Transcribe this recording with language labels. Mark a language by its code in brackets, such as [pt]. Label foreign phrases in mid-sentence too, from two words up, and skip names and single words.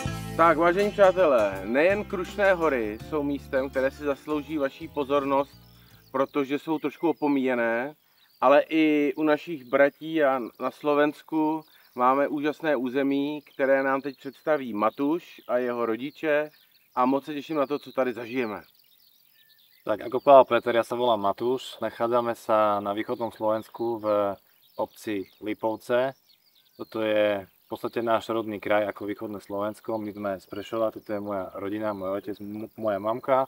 [cs] Tak, vážení přátelé, nejen Krušné hory jsou místem, které si zaslouží vaší pozornost, protože jsou trošku opomíjené, ale i u našich bratí a na Slovensku máme úžasné území, které nám teď představí Matúš a jeho rodiče a moc se těším na to, co tady zažijeme. [sk] Tak ako povedal Peter, ja sa volám Matúš, nachádzame sa na východnom Slovensku v obci Lipovce. Toto je v podstate náš rodný kraj ako východné Slovensko. My sme z Prešova, toto je moja rodina, môj otec, moja mamka.